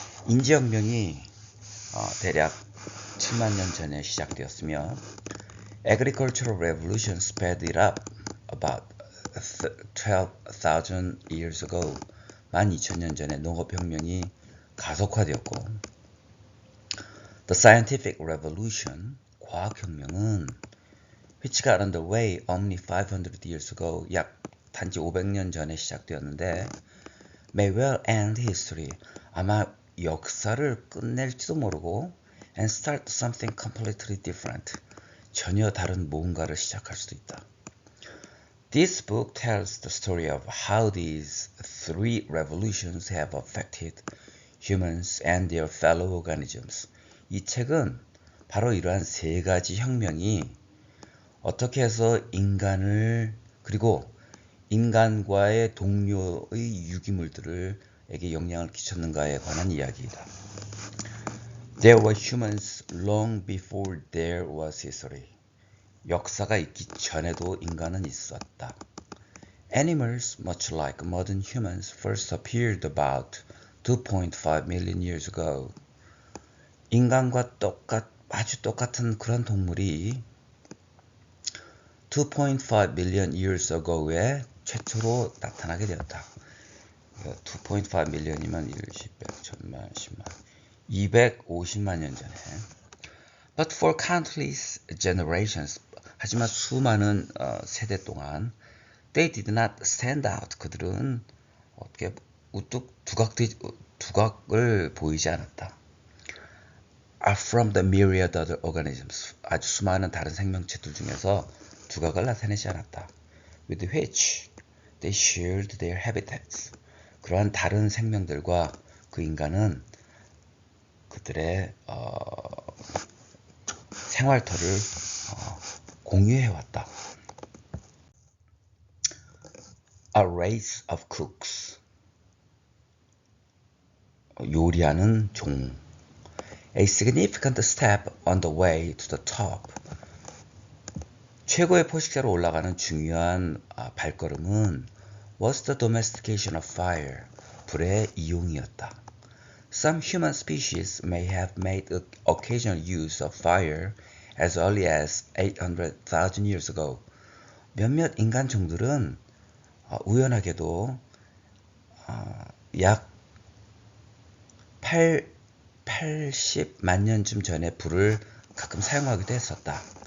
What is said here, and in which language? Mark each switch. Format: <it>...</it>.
<ko>인지혁명이 대략 7만 년 전에 시작되었으며</ko> <en>Agricultural revolution sped it up about 12,000 years ago.</en> <ko>12,000년 전에 농업혁명이 가속화되었고</ko> <en>The scientific revolution,</en> <ko>과학혁명은</ko> <en>which got underway only 500 years ago,</en> <ko>약 단지 500년 전에 시작되었는데</ko> <en>may well end history,</en> <ko>아마 역사를 끝낼지도 모르고</ko> <en>and start something completely different,</en> <ko>전혀 다른 뭔가를 시작할 수도 있다.</ko> <en>This book tells the story of how these three revolutions have affected humans and their fellow organisms.</en> <ko>이 책은 바로 이러한 세 가지 혁명이 어떻게 해서 인간을 그리고 인간과의 동료의 유기물들에게 영향을 끼쳤는가에 관한 이야기이다.</ko> <en>There were humans long before there was history.</en> <ko>역사가 있기 전에도 인간은 있었다.</ko> <en>Animals, much like modern humans, first appeared about 2.5 million years ago.</en> <ko>인간과 아주 똑같은 그런 동물이</ko> <en>2.5 million years ago</en> <ko>에 최초로 나타나게 되었다. 2.5 million이면 1, 10, 100, 1000만, 10만, 250만 년 전에.</ko> <en>But for countless generations,</en> <ko>하지만 수많은 세대 동안</ko> <en>they did not stand out.</en> <ko>그들은 어떻게 우뚝 두각을 보이지 않았다.</ko> <en>From the myriad other organisms.</en> <ko>아주 수많은 다른 생명체들 중에서 두각을 나타내지 않았다.</ko> <en>With which they shared their habitats.</en> <ko>그러한 다른 생명들과 그 인간은 그들의 생활터를 공유해왔다.</ko> <en>A race of cooks.</en> <ko>요리하는 종.</ko> <en>A significant step on the way to the top.</en> <ko>최고의 포식자로 올라가는 중요한 발걸음은</ko> <en>was the domestication of fire.</en> <ko>불의 이용이었다.</ko> <en>Some human species may have made occasional use of fire as early as 800,000 years ago.</en> <ko>몇몇 인간 종들은 우연하게도 약 80만 년쯤 전에 불을 가끔 사용하기도 했었다.</ko>